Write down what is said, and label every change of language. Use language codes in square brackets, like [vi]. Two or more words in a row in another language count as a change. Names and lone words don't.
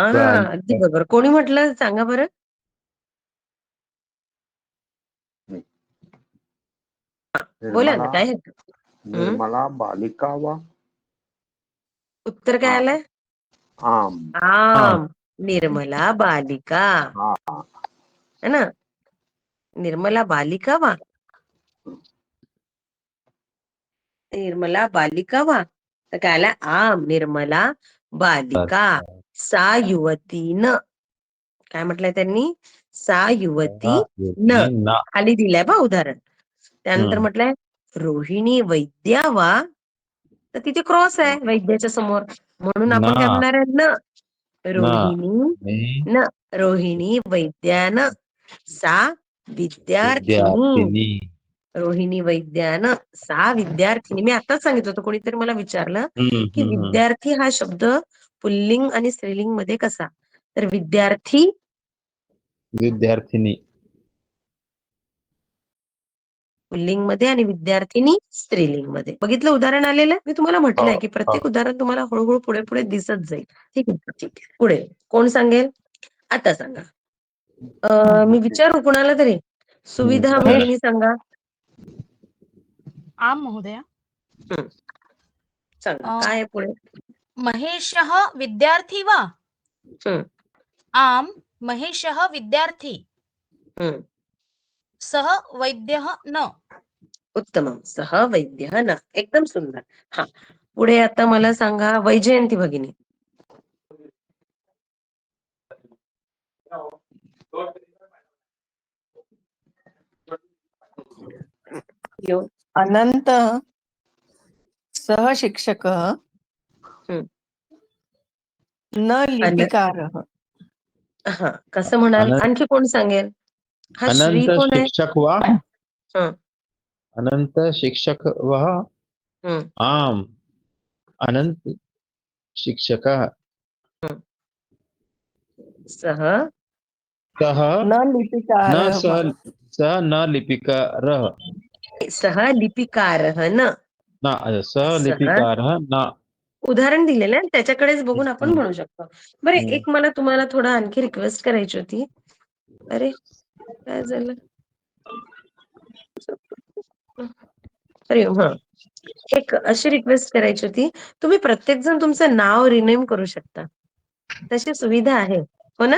[mr] बालिका. अगदी बरोबर. कोणी म्हटलं सांगा बरं? बोला ना, काय आहे? [sa] निर्मला बालिका वा [mr] उत्तर काय आलंय? [sa] आम आम. निर्मला बालिका [mr] हा [hi] है ना. [sa] निर्मला बालिका वा. निर्मला बालिका वा. [mr] तर काय आलं? [sa] आम निर्मला बालिका सा युवतीन. [mr] काय म्हटलंय त्यांनी? [sa] सा युवती न. ना. [mr] खाली दिलंय बा उदाहरण. त्यानंतर म्हटलंय रोहिणी [sa] वैद्या वा. [mr] तर तिथे क्रॉस आहे वैद्याच्या समोर, म्हणून आपण काय म्हणणार आहे? [sa] न. रोहिणी न. रोहिणी वैद्यान सा विद्यार्थिनी. रोहिणी वैद्यान सा विद्यार्थिनी. [mr] मी आताच सांगितलं होतं, कोणीतरी मला विचारलं की विद्यार्थी हा शब्द पुल्लिंग आणि स्त्रीलिंग मध्ये कसा? तर विद्यार्थी विद्यार्थिनी पुल्लिंग मध्ये आणि विद्यार्थिनी स्त्रीलिंग मध्ये. बघितलं उदाहरण आलेलं. मी तुम्हाला म्हटलंय की प्रत्येक उदाहरण तुम्हाला हळूहळू पुढे पुढे दिसत जाईल. ठीक आहे. ठीक आहे. पुढे कोण सांगेल? आता सांगा. मी विचारू कुणाला तरी. सुविधा भगिनी सांगा. [sa] आम महोदया. [mr] सांगा काय आहे पुढे? [sa] महेशः विद्यार्थी वा. हम्म. आम महेशः विद्यार्थी. हम्म. सह वैद्यः न. उत्तमम. सह वैद्य न. [mr] एकदम सुंदर. हा पुढे आता मला सांगा वैजयंती भगिनी. [sa] अनंत सहशिक्षकः न लिपिकारः. [mr] हा कसं म्हणाल? आणखी कोण सांगेल? हा श्री अनंत कोण आहे? [sa] शिक्षक वा. हं. अनंत शिक्षक वा. आम अनंत शिक्षकः सह सह न लिपिकारः. सह न लिपिकारः. सह लिपिकारः न. सह लिपिकारः न. [mr] उदाहरण दिलेलं आहे त्याच्याकडेच बघून आपण म्हणू शकतो. बरं एक मला तुम्हाला थोडं आणखी रिक्वेस्ट करायची होती. अरे काय झालं? हरिओम. हा, एक अशी रिक्वेस्ट करायची होती, तुम्ही प्रत्येक जण तुमचं नाव रिनेम करू शकता, तशी सुविधा आहे, हो ना?